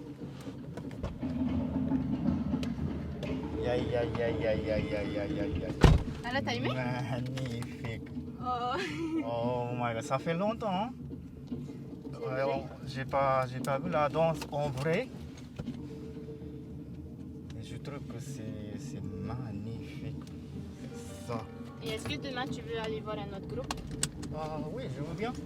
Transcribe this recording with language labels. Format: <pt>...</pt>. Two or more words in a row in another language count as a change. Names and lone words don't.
<ja>いやいやいやいやいやいやいやいやいや。</ja> <fr>Ah là, t'as aimé? Magnifique. Oh.</fr> <en>Oh my god,</en> <fr>ça fait longtemps. Hein? Ouais, j'ai pas vu la danse en vrai. Et je trouve que c'est magnifique. Ça. Et est-ce que demain tu veux aller voir un autre groupe? Ah oui, je veux bien.</fr>